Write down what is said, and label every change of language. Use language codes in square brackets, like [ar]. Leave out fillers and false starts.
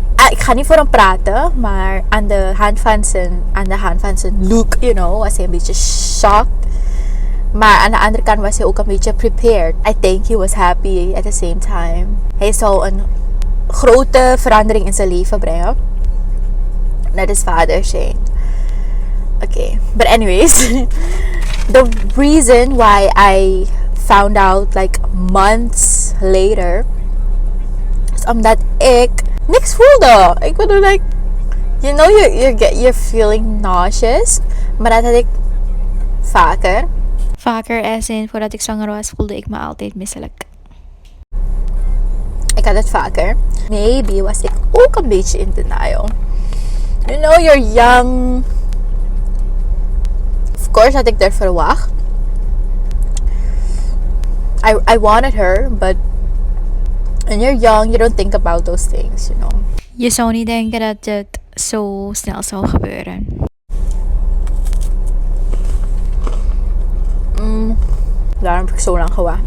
[nl] Ik ga niet voor hem praten, maar aan de hand van zijn look, was hij een beetje shocked. Maar aan de andere kant was hij ook een beetje prepared. [en] I think he was happy at the same time. [nl] Hij zou een grote verandering in zijn leven brengen. Net is vader zijn. [en] Okay, but anyways, the reason why I found out like months later is [nl] omdat ik niks voelde. Ik bedoel, [en] like, you know, you're feeling nauseous. [nl] Maar dat had ik vaker. Vaker as in, voordat ik zwanger was, voelde ik me altijd misselijk. Ik had het vaker. Maybe was ik ook een beetje in denial. [en] You know, you're young. Of course [nl] had ik er verwacht. [en] I wanted her, but when you're young, you don't think about those things, you know. [nl] Je zou niet denken dat het zo snel zou gebeuren. Daarom heb ik zo lang gewacht.